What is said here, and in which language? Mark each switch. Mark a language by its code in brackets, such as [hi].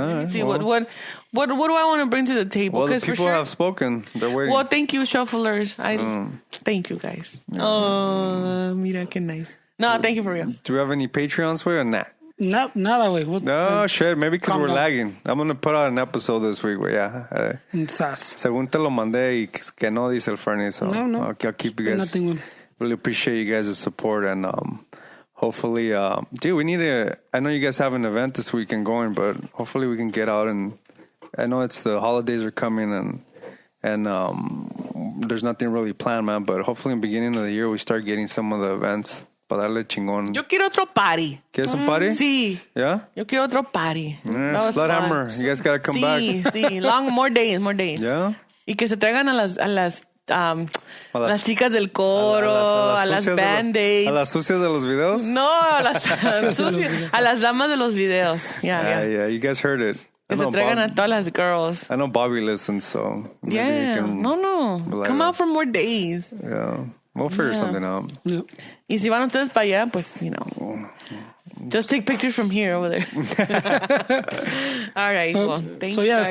[en] See, what do I want to bring to the table? Well, the people have spoken. They're waiting. Well, thank you, shufflers. Thank you, guys. Yeah. Oh, [es] mira, qué [en] nice. No, thank you for real. Do we have any Patreons for you or not? Not that way. No, shit. Maybe because we're lagging. I'm going to put out an episode this week. But yeah. [es] Según te lo mandé y que no dice el Fernie. [en] So no. I'll keep you guys. Really appreciate you guys' support and hopefully, dude, we need I know you guys have an event this weekend going, but hopefully we can get out and I know the holidays are coming and there's nothing really planned, man, but hopefully in the beginning of the year we start getting some of the events. [es] Para darle chingón. Yo quiero otro party. ¿Quieres un party? Sí. [en] Yeah? [es] Yo quiero otro party. [en] Yeah, Sledhammer. You guys got to come back. Sí. More days. Yeah? [es] Y que se traigan a las las chicas del coro, a las band-aids. ¿A las sucias de los videos? No, a las sucias, a las damas de los videos. [en] Yeah, you guys heard it. [es] Que se traigan a todas las girls. [en] I know Bobby listens, so maybe you can come out for more days. Yeah, we'll figure something out. Yeah. [es] Y si van ustedes para allá, pues, [en] just take pictures from here over there. All right, well, thank you guys.